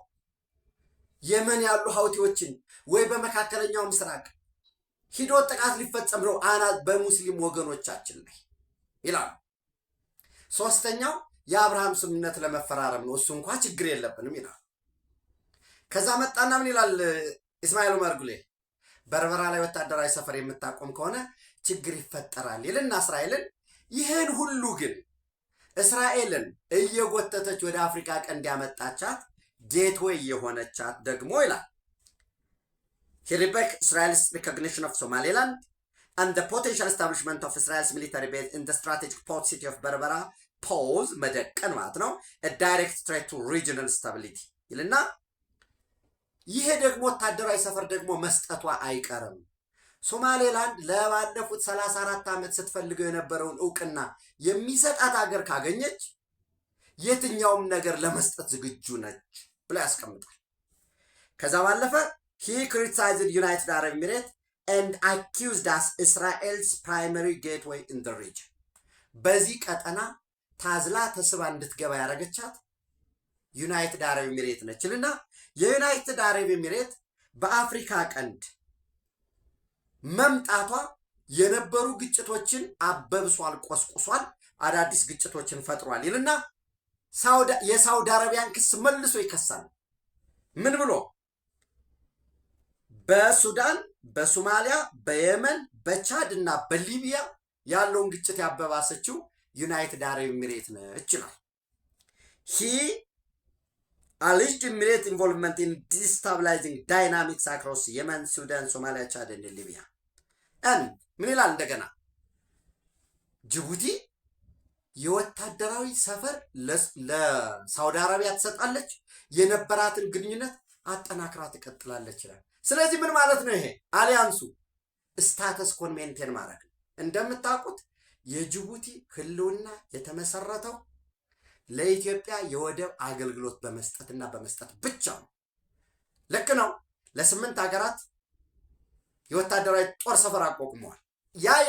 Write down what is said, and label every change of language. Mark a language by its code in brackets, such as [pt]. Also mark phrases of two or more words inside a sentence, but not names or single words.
[am] የመን ያሉ ሀውቲዎችን ወይ በመካከለኛው ምስራቅ ሂዶ ጥቃት ሊፈጸም ነው አናት በሙስሊም ወገኖቻችን ላይ ይላሉ። ሶስተኛው የአብርሃም ስምምነት ለመፈራረም ነው፣ እሱ እንኳ ችግር የለብንም ይላል። ከዛ መጣና ምን ይላል ኢስማኤል ኦመር ጉሌ? በርበራ ላይ ወታደራዊ ሰፈር የምታቆም ከሆነ ችግር ይፈጠራል ይልና እስራኤልን ይህን ሁሉ ግን እስራኤልን እየጎተተች ወደ አፍሪካ ቀንድ ያመጣቻት ጌትዌይ የሆነቻት ደግሞ ይላል [en] He rebuked Israel's recognition of Somaliland and the potential establishment of Israel's military base in the strategic port city of Berbera pose [am] መደቀን ማለት ነው [en] a direct threat to regional stability [am] ይልና ይሄ ደግሞ ወታደራዊ ሰፈር ደግሞ መስጠቷ አይቀርም። ሶማሌላንድ ለባለፉት 34 ዓመት ስትፈልገው የነበረውን እውቅና የሚሰጣት ሀገር ካገኘች የትኛውም ነገር ለመስጠት ዝግጁ ነች ብሎ ያስቀምጣል። ከዛ ባለፈ [en] he criticized United Arab Emirates and accused us Israel's primary gateway in the region [am] በዚህ ቀጠና ታዝላ ተስባ እንድትገባ ያረጋቻት ዩናይትድ አረብ ኤሚሬት ነችልና የዩናይትድ አረብ ኤሚሬት በአፍሪካ ቀንድ መምጣቷ የነበሩ ግጭቶችን አበብሷል፣ ቆስቁሷል፣ አዳዲስ ግጭቶችን ፈጥሯል ይልና የሳውዲ አረቢያን ክስ መልሶ ይከሳል። ምን ብሎ? በሱዳን፣ በሶማሊያ፣ በየመን፣ በቻድ እና በሊቢያ ያለውን ግጭት ያበባሰችው ዩናይትድ አረብ ኤሚሬት ነች ይላል። [en] he alleged Emirates involvement in destabilizing dynamics across Yemen, Sudan, Somalia, Chad and Libya [am] ምን ይላል እንደገና? ጅቡቲ የወታደራዊ ሰፈር ለሳውዲ አረቢያ ትሰጣለች፣ የነበራትን ግንኙነት አጠናክራ ትቀጥላለች ይላል። ስለዚህ ምን ማለት ነው? ይሄ አሊያንሱ [en] status quo maintain [am] ማድረግ ነው። እንደምታውቁት የጅቡቲ ህልውና የተመሰረተው ለኢትዮጵያ የወደብ አገልግሎት በመስጠትና በመስጠት ብቻ ነው። ልክ ነው። ለ8 ሀገራት የወታደራዊ ጦር ሰፈር አቋቁመዋል። ያ